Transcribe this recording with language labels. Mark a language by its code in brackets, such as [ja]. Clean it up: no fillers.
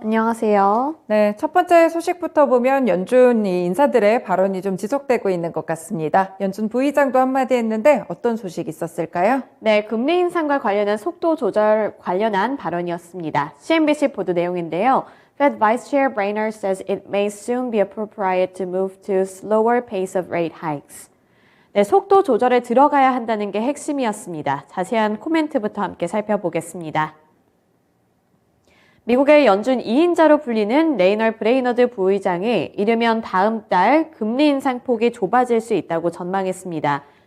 [ko] 안녕하세요. 네, 첫 번째 소식부터 보면 연준 인사들의 발언이 좀 지속되고 있는 것 같습니다. 연준 부의장도 한마디 했는데 어떤 소식이 있었을까요? 네, 금리 인상과 관련한 속도 조절 관련한 발언이었습니다. CNBC 보도 내용인데요. [en] Fed Vice Chair Brainerd says it may soon be appropriate to move to slower pace of rate hikes. [ko] 네, 속도 조절에 들어가야 한다는 게 핵심이었습니다. 자세한 코멘트부터 함께 살펴보겠습니다. 미국의 연준 2인자로 불리는 레이널 브레이너드 부의장이 이르면 다음 달 금리 인상 폭이 좁아질 수 있다고 전망했습니다.